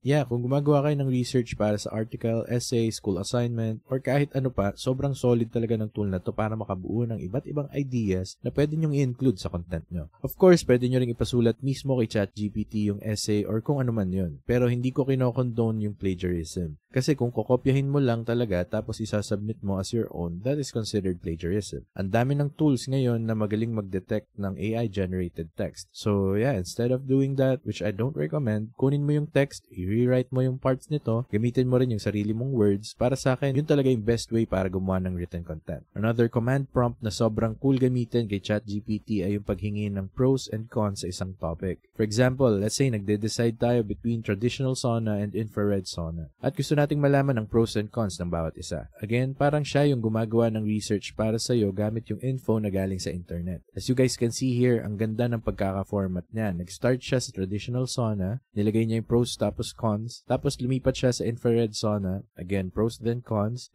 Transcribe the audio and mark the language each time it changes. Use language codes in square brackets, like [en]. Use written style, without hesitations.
[tl] Yeah, kung gumagawa kayo ng research para sa article, essay, school assignment, or kahit ano pa, sobrang solid talaga ng tool na to para makabuo ng iba't ibang ideas na pwede nyong i-include sa content nyo. Of course, pwede nyo ring ipasulat mismo kay ChatGPT yung essay or kung ano man yun. Pero hindi ko kinokondone yung plagiarism. Kasi kung kokopyahin mo lang talaga tapos isasubmit mo [en] as your own, that is considered plagiarism. [tl] Ang dami ng tools ngayon na magaling mag-detect ng AI-generated text. [en] So yeah, instead of doing that, which I don't recommend, [tl] kunin mo yung text, i-rewrite mo yung parts nito, gamitin mo rin yung sarili mong words. Para sa akin, yun talaga yung best way para gumawa ng written content. Another command prompt na sobrang cool gamitin kay ChatGPT ay yung paghingi ng pros and cons sa isang topic. [en] For example, let's say [tl] nagde-decide tayo [en] between traditional sauna and infrared sauna. [tl] At gusto nating malaman ang pros and cons ng bawat isa. Again, parang siya yung gumagawa ng research para sa'yo gamit yung info na galing sa internet. [en] As you guys can see here, [tl] ang ganda ng pagkaka-format niya. Nag-start siya sa traditional sauna, nilagay niya yung pros tapos cons, tapos lumipat siya sa infrared sauna, again, pros then cons.